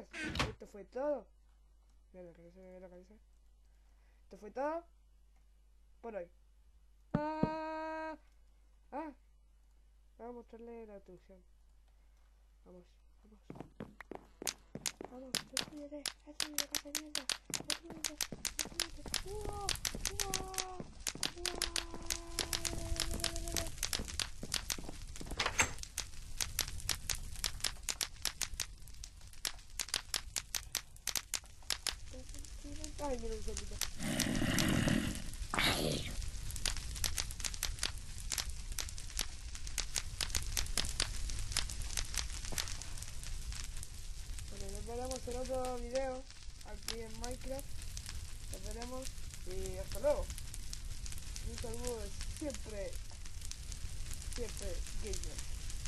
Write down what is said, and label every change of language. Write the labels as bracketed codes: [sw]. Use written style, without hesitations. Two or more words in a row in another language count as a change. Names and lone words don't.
[es] Esto fue todo. Mira lo que se ve la cabeza. Esto fue todo por hoy. Ah, ah. Voy a mostrarle la introducción. Vamos, vamos. Vamos, destruyete, destruyete, destruyete, destruyete, destruyete. ¡Uah! ¡Uah! ¡Uah! Ay, mira un zombito. Bueno, nos veremos en otro video aquí en Minecraft. Nos veremos y hasta luego. Un saludo de siempre, siempre gamer.